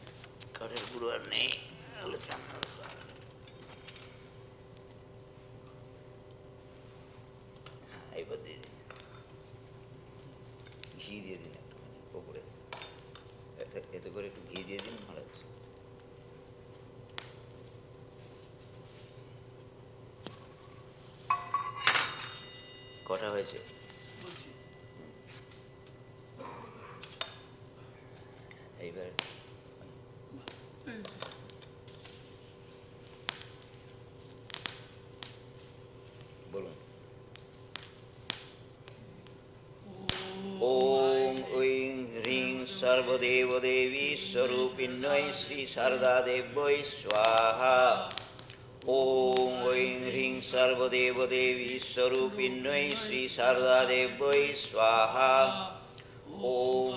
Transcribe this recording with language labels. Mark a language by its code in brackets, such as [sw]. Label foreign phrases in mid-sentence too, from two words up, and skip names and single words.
[bn] কাঠের গুঁড়ো আর নেই তাহলে চামড়া এবার দিয়ে দিন ঘি দিয়ে দিন একটুখানি ওপরে এতে করে একটু ঘি দিয়ে দিন মহারাজ কটা হয়েছে বলছি এইবার এই [sa] বলুন ॐ ऐं ह्रीं सर्वदेव देवी स्वरूपिण्यै श्री शारदा देव्यै स्वाहा ॐ ऐं ह्रीं सर्वदेव देवी स्वरूपिण्यै श्री शारदा देव्यै स्वाहा ॐ